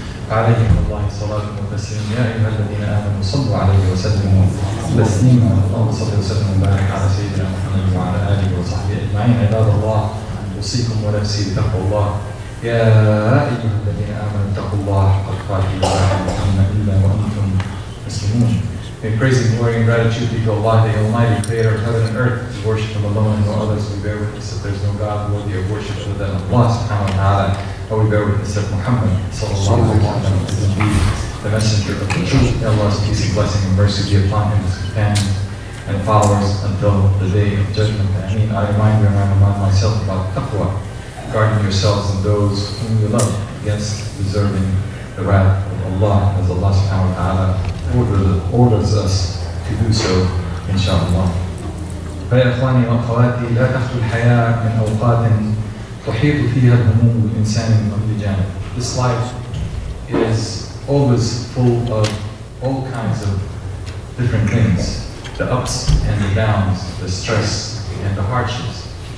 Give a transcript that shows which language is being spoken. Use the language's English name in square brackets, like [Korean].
[Arabic] عليه من الله الصلاة والتسليم. يا أيها الذين آمنوا صلوا عليه وسلموا تسليما. اللهم صل وسلم وبارك على سيدنا محمد وعلى آله وصحبه أجمعين. عباد الله، أوصيكم ونفسي بتقوى الله. يا أيها الذين آمنوا اتقوا الله حق تقاته ولا تموتن إلا وأنتم مسلمون. [English] In praising, glory, and gratitude be to Allah, the Almighty Creator of heaven and earth. We worship Him alone and no others. We bear witness that there is no God worthy of worship other than Allah subhanahu wa ta'ala. And we bear witness that Muhammad sallallahu alayhi wa sallam is indeed the messenger of the truth. May Allah's peace and blessing and mercy be upon him, his companions and followers until the day of judgment. I remind you and I remind myself about taqwa, guarding yourselves and those whom you love against deserving the wrath of Allah, as Allah subhanahu wa ta'ala orders us to do so, inshallah. [Arabic] فيا إخواني وأخواتي، لا تخلو الحياة من أوقات تحيط فيها الهموم بالإنسان من كل جانب. [English] This life is always full of all kinds of different things, the ups and the downs, the stress and the hardships.